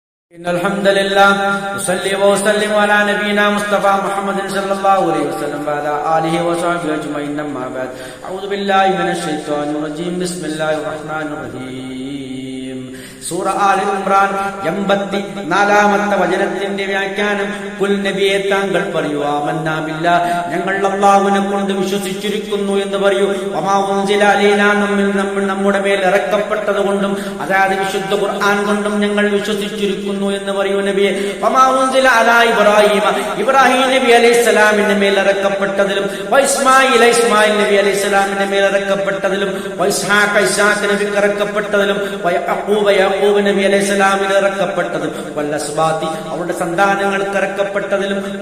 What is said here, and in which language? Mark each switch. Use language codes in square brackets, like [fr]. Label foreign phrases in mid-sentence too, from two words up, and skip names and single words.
[ar] إن الحمد لله نصلي وسلم على نبينا مصطفى محمد صلى الله عليه وسلم وعلى آله وصحبه أجمعين أما بعد أعوذ بالله من الشيطان الرجيم بسم الله الرحمن الرحيم [ml] സൂറ ആൽ ഇംറാൻ 84-ാമത്തെ വചനത്തിന്റെ വ്യാഖ്യാനം കുൽ നബിയെ താങ്കൾ പറയൂ [ar] آمنا بالله [ml] ഞങ്ങൾ അല്ലാഹുവിനെ കൊണ്ട് വിശ്വസിച്ചിരിക്കുന്നു എന്ന് പറയൂ [ar] وما أنزل علينا [ml] നമ്മുടെ മേൽ ഇറക്കപ്പെട്ടതുകൊണ്ടും അതായത് വിശുദ്ധ ഖുർആൻ കൊണ്ടും ഞങ്ങൾ വിശ്വസിച്ചിരിക്കുന്നു എന്ന് പറയൂ നബിയെ [ar] وما أنزل على [ml] ഇബ്രാഹിം നബി അലൈഹിസ്സലാമിന്റെ മേൽ ഇറക്കപ്പെട്ടതിലും ഇസ്മായിൽ നബി അലൈഹിസ്സലാമിന്റെ മേൽ ഇറക്കപ്പെട്ടതിലും ഇസ്ഹാഖ് നബിക്ക് ഇറക്കപ്പെട്ടതിലും യാക്കൂബ് നബി അലൈഹിസ്സലാമിന് ഇറക്കപ്പെട്ടതും വല്ലസ്ബാത്തി അവരുടെ സന്താനങ്ങൾക്ക് ഇറക്കപ്പെട്ടതിലും